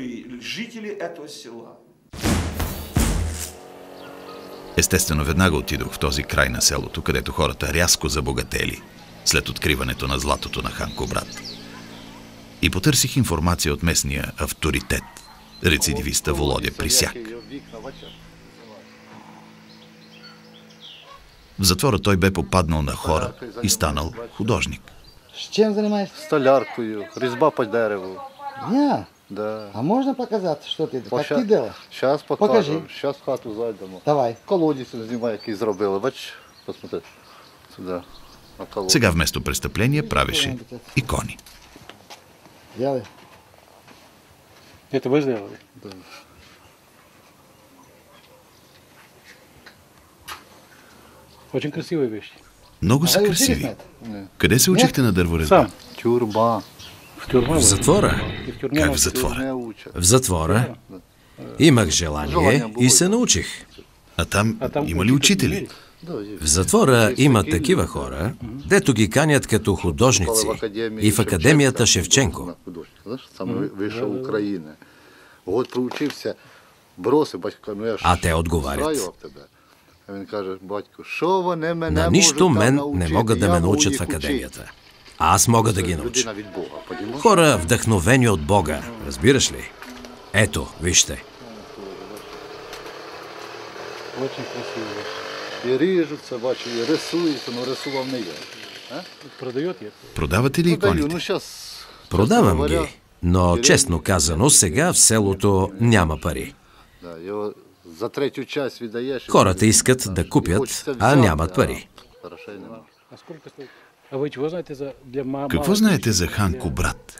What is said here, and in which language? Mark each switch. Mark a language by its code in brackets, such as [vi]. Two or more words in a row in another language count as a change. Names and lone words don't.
[bg] Естествено, веднага отидох в този край на селото, където хората рязко забогатели след откриването на златото на хан Кубрат. И потърсих информация от местния авторитет, рецидивиста Володя Присяк. В затвора той бе попаднал на хора и станал художник. [ru] С чем занимаешь? Столяркою, резьба по дереву. Я? Да. А можно показать, что ты, как ты делаешь? Сейчас покажу. Покажи. [uk] Сейчас в хату зайдемо. [ru] Давай. [uk] Колодец зима, який зробили. [ru] Бач, посмотри. Сюда. [bg] Сега вместо престъпления правеше икони. [ru] Делай. Это вы сделали? Да. Очень красивые вещи. [bg] Много са красиви. Къде се учихте на дърворезба? [ru] Тюрба. [bg] В затвора? Как в затвора? В затвора имах желание и се научих. А там има ли учители? В затвора има такива хора, дето ги канят като художници и в Академията Шевченко. А те отговарят: на нищо мен не могат да ме научат в Академията. А аз мога да ги науча. Хора вдъхновени от Бога, разбираш ли? Ето, вижте. [ru] Очень красиво. [uk] И режутся, бачу, и рисуются, но рисував не я. [bg] Продавате ли иконите? Продавам ги, но честно казано, сега в селото няма пари. Хората искат да купят, а нямат пари. Какво знаете за хан Кубрат?